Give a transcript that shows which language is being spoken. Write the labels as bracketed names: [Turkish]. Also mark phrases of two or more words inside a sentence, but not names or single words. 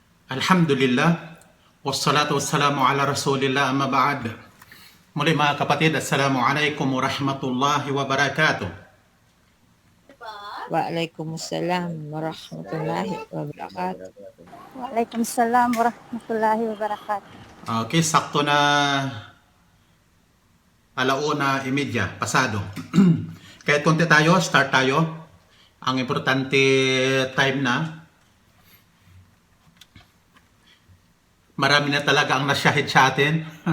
[Arabic] الحمد لله، والصلاة والسلام على رسول الله أما بعد. [Filipino] Muli mga kapatid, [Arabic] السلام عليكم ورحمة الله وبركاته. وعليكم السلام ورحمة الله وبركاته. وعليكم السلام ورحمة الله وبركاته. [Filipino] Okay, sakto na 1:30 pasado. Kahit konti tayo, start tayo. Ang importante time na. Marami na talaga ang nasyahid sa atin.